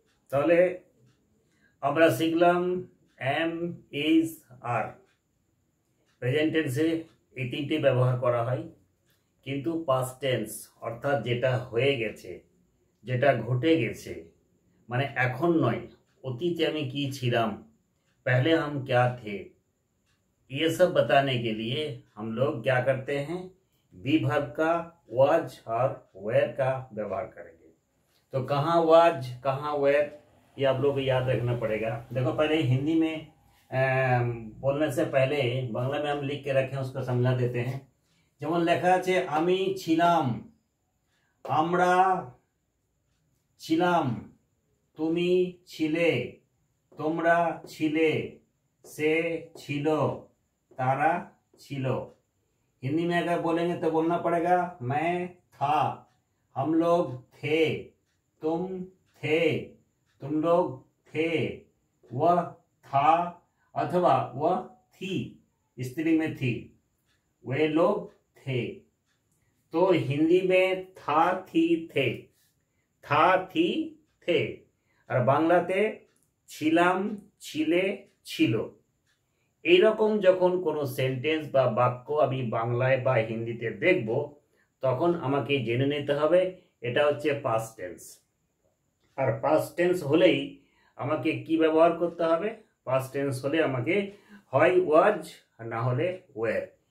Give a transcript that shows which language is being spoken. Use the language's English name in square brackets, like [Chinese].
[Bangla] তাহলে আমরা শিখলাম এম, ইজ, আর। প্রেজেন্ট টেন্সে এই তিনটি ব্যবহার করা হয়, কিন্তু পাস্ট টেন্স অর্থাৎ যেটা হয়ে গেছে, যেটা ঘটে গেছে, মানে এখন নয়, অতীতে আমি কি ছিলাম, [Hindi] पहले हम क्या थे, ये सब बताने के लिए हम लोग क्या करते हैं, बी वर्ब का वाज और वेयर का व्यवहार करेंगे। तो कहाँ वाज कहाँ वेयर, ये आप लोग को याद रखना पड़ेगा। देखो पहले हिंदी में बोलने से पहले बांग्ला में हम लिख के रखे हैं, उसको समझा देते हैं। [Bangla] যেমন লেখা আছে আমি ছিলাম, আমরা ছিলাম, তুমি ছিলে, তোমরা ছিলে, সে ছিল, तारा छिलो। [Hindi] हिंदी में अगर बोलेंगे तो बोलना पड़ेगा मैं था, हम लोग थे, तुम थे, तुम लोग थे, वह था अथवा वह थी, स्त्री में थी, वे लोग थे। तो हिंदी में था थी थे, था थी थे, और बांग्लाते [Bangla] छिलाम छिले छिलो। এইরকম যখন কোনো সেন্টেন্স বা বাক্য আমি বাংলায় বা হিন্দিতে দেখব, তখন আমাকে জেনে নিতে হবে এটা হচ্ছে পাস্ট টেন্স। আর পাস্ট টেন্স হলেই আমাকে কি ব্যবহার করতে হবে, পাস্ট টেন্স হলে আমাকে হয় ওয়াজ না হলে ওয়্যার।